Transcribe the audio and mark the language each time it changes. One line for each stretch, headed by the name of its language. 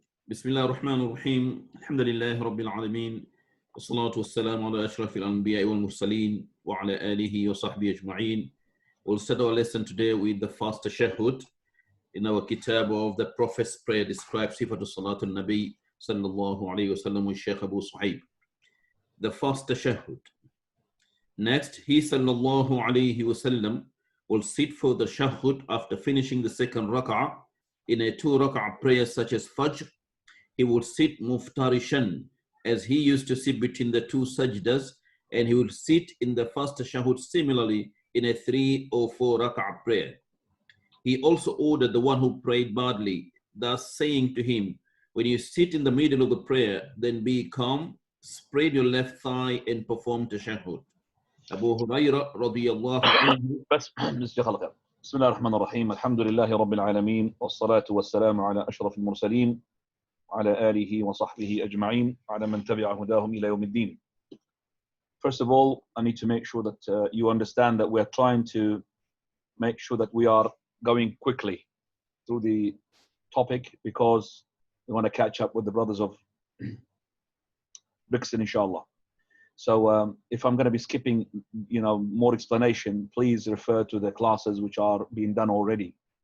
Arabic: بسم الله الرحمن الرحيم الحمد لله رب العالمين والصلاة والسلام على أشرف الأنبياء والمرسلين وعلى آله وصحبه أجمعين.
English: We'll start our lesson today with the first tashahhud. In our kitab of the Prophet's prayer describes Sifatu Salatul Nabi sallallahu alayhi wa sallam with Shaykh Abu Suhaib. The first tashahhud. Next, he sallallahu alayhi wa sallam will sit for the tashahhud after finishing the second rak'ah. In a 2 rak'ah prayer such as Fajr, he would sit muftarishan, as he used to sit between the 2 sajdas, and he would sit in the first tashahhud similarly in a 3 or 4 rak'ah prayer. He also ordered the one who prayed badly, thus saying to him, when you sit in the middle of the prayer, then be calm, spread your left thigh and perform tashahhud. Abu Hurairah radiyallahu anhu.
Arabic: بسم الله الرحمن الرحيم الحمد لله رب العالمين والصلاة والسلام على أشرف المرسلين على آله وصحبه أجمعين على من تبع هداهم إلى يوم الدين.
English: First of all, I need to make sure that you understand that we're trying to make sure that we are going quickly through the topic because we want to catch up with the brothers of Brixton, inshallah. So if I'm going to be skipping, more explanation, please refer to the classes which are being done already.